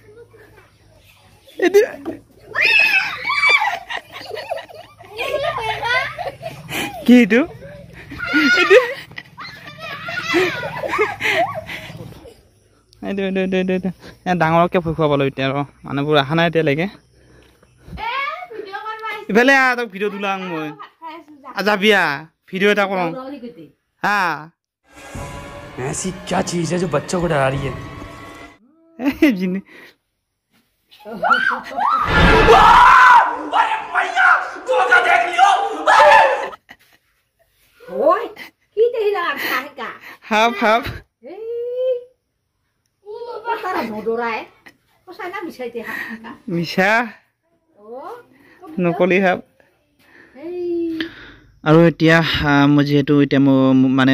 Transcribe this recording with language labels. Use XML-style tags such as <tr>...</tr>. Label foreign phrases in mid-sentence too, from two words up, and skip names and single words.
<as>কি এইটো ডাঙৰকে ভয় খুৱাব লাগিব এতিয়া আৰু মানুহবোৰ অহা নাই এতিয়ালৈকে ইফালে তই ভিডিঅ' তোলাং মই যাবি ভিডিঅ' এটা কৰোঁ হা</as> <hi>ऐसी क्या चीज है जो बच्चों को डरा रही है</hi> <as>হাফ হাফ মিছা নকলি হাফ আৰু এতিয়া মই যিহেতু এতিয়া মই মানে</as>